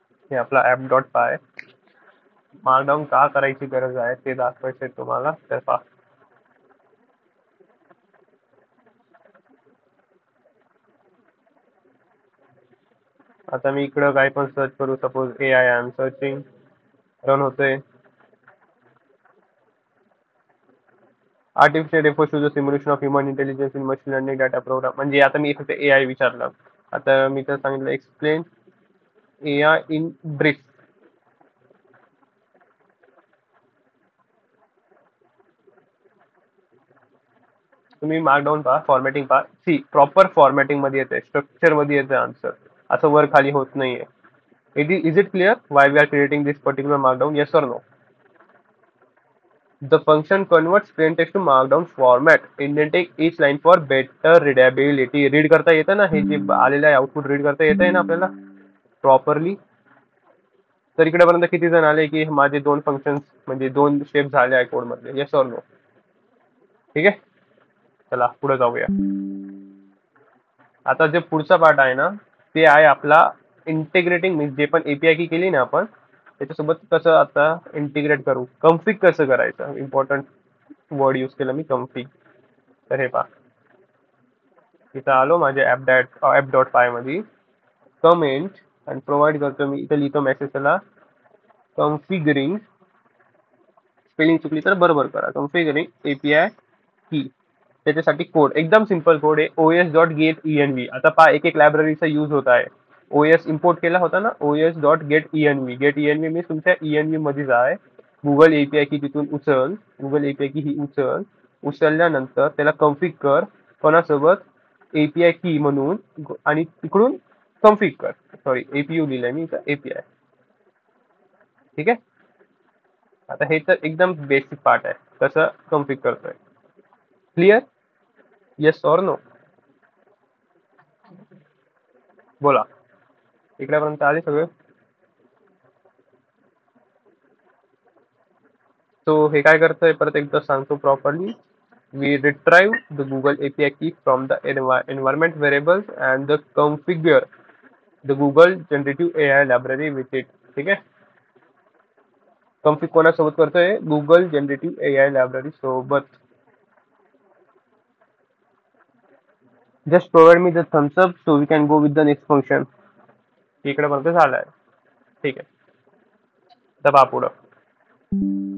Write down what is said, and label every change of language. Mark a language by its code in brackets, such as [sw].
[mr] हे आपला app dot py मार्कडाऊन का करायची गरज आहे ते दाखवायचंय तुम्हाला. तर पहा, आता मी इकडं काय पण सर्च करू, [en] suppose A I am searching, [mr] run होतंय. [en] Artificial refers to the simulation of human intelligence in machine learning data program. [mr] म्हणजे आता मी फक्त ए आय विचारलं, आता मी तर सांगितलं [en] Explain A I in brief. [mr] तुम्ही मार्कडाऊन पहा, फॉर्मॅटिंग पहा. सी प्रॉपर फॉर्मॅटिंग मध्ये येते, स्ट्रक्चर मध्ये येते आन्सर, असं वर खाली होत नाहीये. [en] Is it clear why we are creating this particular markdown? Yes or no? The function converts plain text to markdown format, indenting each line for better readability. [mr] Read करता येतं ना, हे जे आलेलं आहे आउटपुट रीड करता येत आहे ना आपल्याला प्रॉपरली. तर इकडेपर्यंत किती जण आले की माझे दोन फंक्शन म्हणजे दोन स्टेप झाले आहे कोड मधले? [en] Yes or no? [mr] ठीक आहे, चला पुढे जाऊया. आता जे पुढचा पार्ट आहे ना, ते आहे आपला इंटिग्रेटिंग. जे पण एपीआय की केली ना आपण, त्याच्यासोबत कसं आता इंटिग्रेट करू, कन्फिग कसं करायचं. इम्पॉर्टंट वर्ड यूज केला मी, कन्फिग. तर हे पहा, इथं आलो माझ्या ऍप डॉट पाय मध्ये, कमेंट आणि प्रोव्हाइड करतो मी. इथं लिहितो मेसेज, त्याला कन्फिगरिंग, स्पेलिंग चुकली तर बरोबर करा, कन्फिगरिंग एपीआय की. त्याच्यासाठी कोड एकदम सिंपल कोड आहे, ओएस डॉट गेट ENV. आता पहा, एक एक लायब्ररीचा यूज होत आहे. ओएस इम्पोर्ट केला होता ना, OS dot gate ENV. Gate ENV मी तुमच्या ENV मध्येच आहे. गुगल एपीआय की तिथून उचल, गुगल एपीआय की ही उचल. उचलल्यानंतर त्याला कन्फिग कर कोणासोबत, एपीआय की म्हणून, आणि तिकडून कन्फिग कर. सॉरी, एपीयू लिहिलंय मी इथं, एपीआय. ठीक आहे. आता हे तर एकदम बेसिक पार्ट आहे, कसं कन्फिग करतोय. क्लिअर? [en] Yes or no? [mr] बोला, इकडेपर्यंत आले सगळे? तो हे काय करतोय परत एकदा सांगतो properly. [en] We retrieve the Google API key from the environment variables and the configure the Google generative AI library with it. [mr] ठीक आहे. कन्फिग कोणासोबत करतोय? गुगल जनरेटिव्ह एआय लायब्ररी सोबत. [en] Just provide me the thumbs up so we can go with the next function. [mr] इकडे पर्यंत झालाय. ठीक आहे, दबा पुढं.